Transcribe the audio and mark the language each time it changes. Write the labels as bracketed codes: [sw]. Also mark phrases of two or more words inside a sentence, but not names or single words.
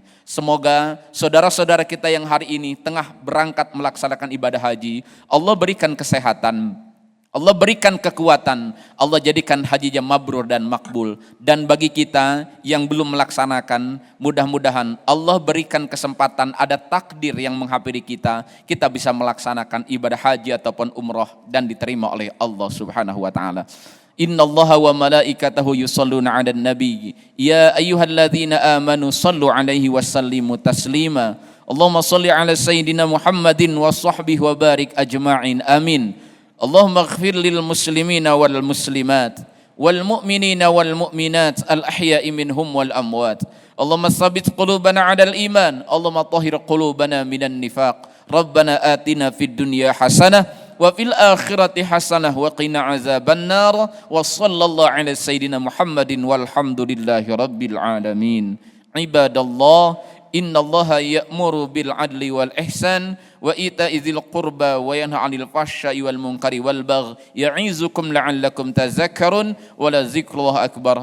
[id] Semoga saudara-saudara kita yang hari ini tengah berangkat melaksanakan ibadah haji, Allah berikan kesehatan, Allah berikan kekuatan, Allah jadikan hajinya mabrur dan makbul. Dan bagi kita yang belum melaksanakan, mudah-mudahan Allah berikan kesempatan, ada takdir yang menghampiri kita, kita bisa melaksanakan ibadah haji ataupun umrah dan diterima oleh [ar] الله سبحانه وتعالى. إن الله وملائكته يصلون على النبي. يا أيها الذين آمنوا صلوا عليه وسلموا تسليما. اللهم صل على سيدنا محمد وصحبه وبارك أجمعين. Amin. اللهم اغفر للمسلمين والمسلمات والمؤمنين والمؤمنات الأحياء منهم والأموات. اللهم ثبت قلوبنا على الإيمان. اللهم طهر قلوبنا من النفاق. ربنا آتنا في الدنيا حسنة وفي الآخرة حسنة وقنا عذاب النار. وصلى الله على سيدنا محمد والحمد لله رب العالمين. عباد الله، إن الله يأمر بالعدل والإحسان وإيتاء ذي القربى وينهى عن الفحشاء والمنكر والبغي يعظكم لعلكم تذكرون ولذكر الله أكبر.